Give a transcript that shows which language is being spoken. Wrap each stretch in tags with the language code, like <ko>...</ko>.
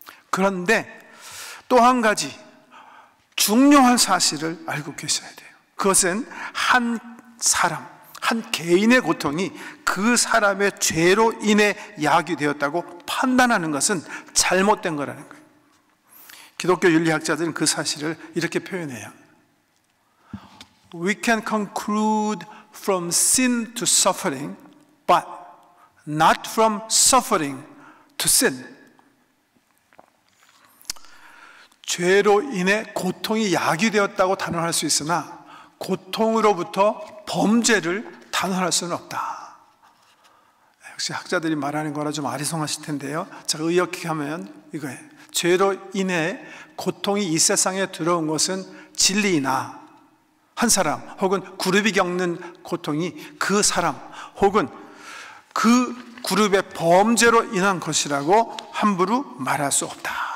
<ko>그런데 또 한 가지 중요한 사실을 알고 계셔야 돼요. 그것은 한 사람, 한 개인의 고통이 그 사람의 죄로 인해 야기되었다고 판단하는 것은 잘못된 거라는 거예요. 기독교 윤리학자들은 그 사실을 이렇게 표현해요.</ko> <en>We can conclude from sin to suffering, but not from suffering to sin.</en> <ko>죄로 인해 고통이 야기되었다고 단언할 수 있으나 고통으로부터 범죄를 단언할 수는 없다. 역시 학자들이 말하는 거라 좀 아리송하실 텐데요, 제가 의역히 하면 이거예요. 죄로 인해 고통이 이 세상에 들어온 것은 진리이나 한 사람 혹은 그룹이 겪는 고통이 그 사람 혹은 그 그룹의 범죄로 인한 것이라고 함부로 말할 수 없다.</ko>